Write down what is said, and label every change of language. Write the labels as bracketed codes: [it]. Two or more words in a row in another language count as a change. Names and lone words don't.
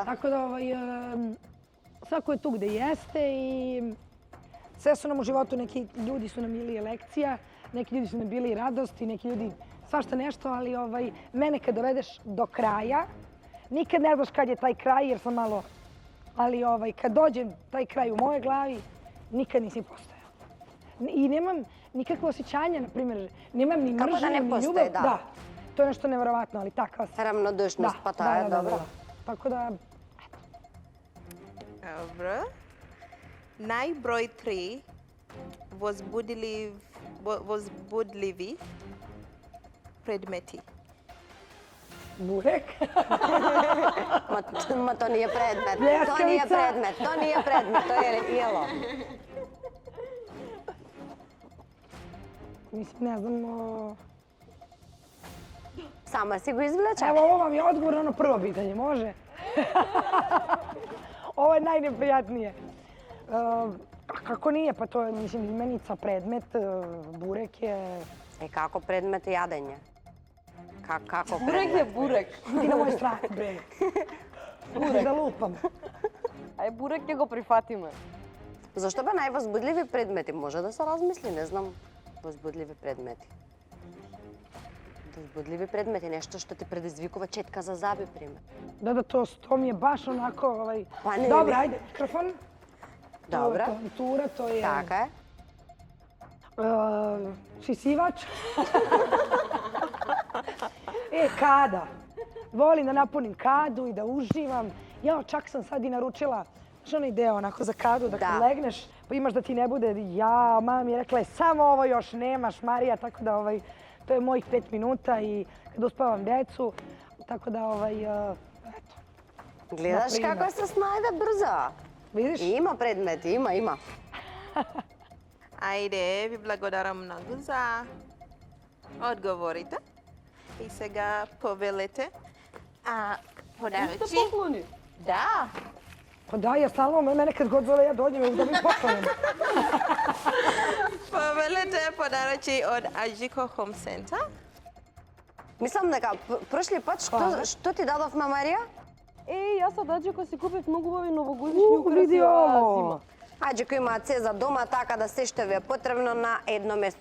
[sr] Tako da svako je tu gde jeste i sve su nam u životu, neki ljudi su nam bili lekcija, neki ljudi su nam bili radost i neki ljudi svašta nešto, ali mene kad dovedeš do kraja, nikad ne znaš kad je taj kraj jer sam malo, ali kad dođe taj kraj u moje glavi, nikad nisi postojao. I nemam nikakve osjećanja, na primjer, nemam ni mržnje, ni ljubav. Da. To je nešto nevjerovatno, ali takva sam. Ravnodušnost, pa to je dobro. Tako da, eto. [mk] Dobro. Najbroj 3 возбудливи предмети. [sr] Burek. Ma to nije predmet. To nije predmet, to je jelo. Mislim, ne znam... [mk] Sama si go izvleče? [sr] Evo, ovo vam je odgovor na ono prvo pitanje, može? Ovo je najneprijatnije. Kako nije? Pa to je, mislim, imenica, predmet, burek je... [mk] Kako predmet je jadenje? Kako predmet? [sr] Burek je burek. Ti na moj strah, bre. Burek da lupam. [mk] Ај бурек ќе го прифатиме. Зашто бе највозбудливи предмети? Може да се размисли, не знам. Возбудливи предмети. Возбудливи предмети, нешто што ти предизвикува четка за заби, пример. [sr] Да, то ми je baš onako... Pa ne. Dobro, ajde, mikrofon. Dobro. Kontura, to je... [mk] Така е. [sr] Šisivač. Kada. Volim da napunim kadu i da uživam. Ja, čak sam sad i naručila onaj deo onako za kadu, da kad legneš, pa imaš da ti ne bude, mama mi je rekla, samo ovo još nemaš, Marija, tako da to je mojih 5 minuta i kad uspavam decu, tako da, eto. [mk] Гледаш Например. како се снајде брзо. Видиш? Има предмети, има. Ајде, ви благодарам многу за одговорите. И сега повелете подаръчи. поклони? Да. [sr] Pa da, ja stalno, mene kad god zove, ja dođem i da mi poklonim. [mk] Повелете подаръчи од Аџико Home Center. Мислам дека прошли пат што ти дадовме, Марија? Јас од Аџико си купив многу убави новогодишни украси Види оваа ово. зима. Аџико има се за дома, така да се што ви е потребно на едно место.